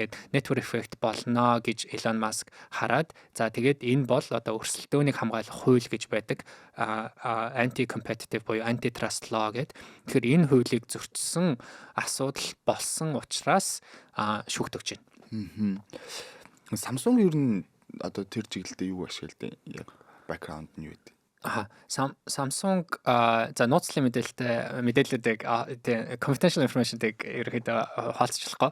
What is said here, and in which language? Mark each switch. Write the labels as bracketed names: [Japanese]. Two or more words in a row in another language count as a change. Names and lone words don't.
[Mongolian] Тэгээд [English] network effect [Mongolian] болно гэж Elon Musk хараад за тэгээд энэ бол одоо өрсөлдөөнийг хамгаалах хууль гэж байдаг [English] anti competitive [Mongolian] буюу [English] antitrust law [Mongolian] гэдэг. Тэгэхээр энэ хуулийг зөрчсөн асуудал болсон учраас шүүгдэж байна. Samsung ер нь одоо тэр чиглэлдээ юу ашигладаг? Яг background нь юу вэ? Samsung за нууцлын мэдээллүүдийг [English] confidential information- [Mongolian] ыг ерөөхдөө хаалцчихлахгүй.